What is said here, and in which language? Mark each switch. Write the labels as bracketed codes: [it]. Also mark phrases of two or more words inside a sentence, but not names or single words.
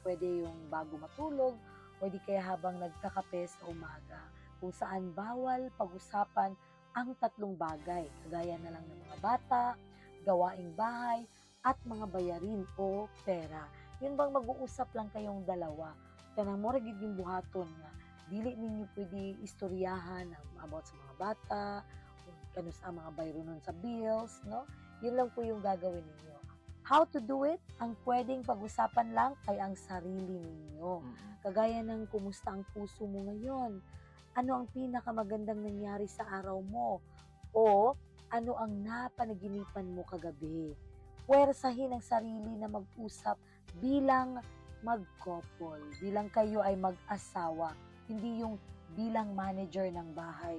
[tl] Pwede yung bago matulog, o di kaya habang nagkakape sa umaga. Kung saan bawal pag-usapan ang 3 bagay. Kagaya na lang ng mga bata, gawaing bahay, at mga bayarin o pera. Yun bang mag-uusap lang kayong dalawa. [ceb] Kanang mo gid yung buhaton nga dili ninyo pwede istoryahan about sa mga bata, kanus ang mga bayro nun sa bills, no? [tl] Yun lang po yung gagawin ninyo. [en] How to do it? [tl] Ang pwedeng pag-usapan lang ay ang sarili ninyo. Mm. Kagaya ng kumusta ang puso mo ngayon? Ano ang pinakamagandang nangyari sa araw mo? O ano ang napanaginipan mo kagabi? Puwersahin ang sarili na mag-usap bilang mag-couple, bilang kayo ay mag-asawa, hindi yung bilang manager ng bahay.